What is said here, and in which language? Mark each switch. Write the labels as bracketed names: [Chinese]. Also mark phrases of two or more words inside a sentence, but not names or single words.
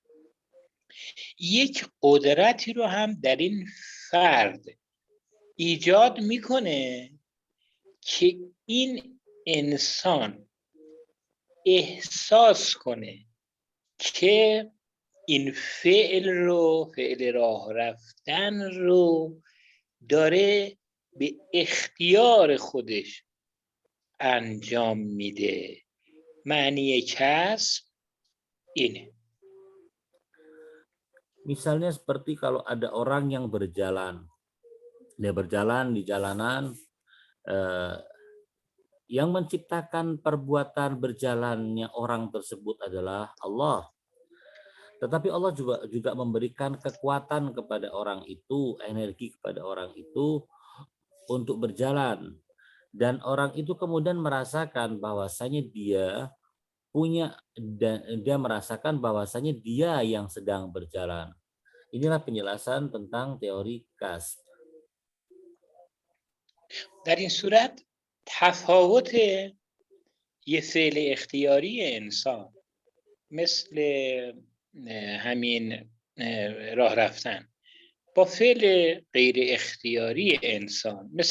[Persian] یک قدرتی رو هم در این فرد ایجاد میکنه که این انسان احساس کنه که این فعل راه رفتن رو داره به اختیار خودش انجام میده. معنی کسب اینه. [Indonesian] Misalnya seperti kalau ada orang yang berjalan, dia berjalan di jalanan, yang menciptakan perbuatan berjalannya orang tersebut adalah Allah. Tetapi Allah juga memberikan kekuatan kepada orang itu, energi kepada orang itu untuk berjalan. Dan orang itu kemudian merasakan bahwasanya dia merasakan bahwasanya dia yang sedang berjalan. Inilah penjelasan tentang teori kasb. [Persian] در این صورت تفاوت یه فعل اختیاری انسان مثل همین راه رفتن با فعل غیر اختیاری انسان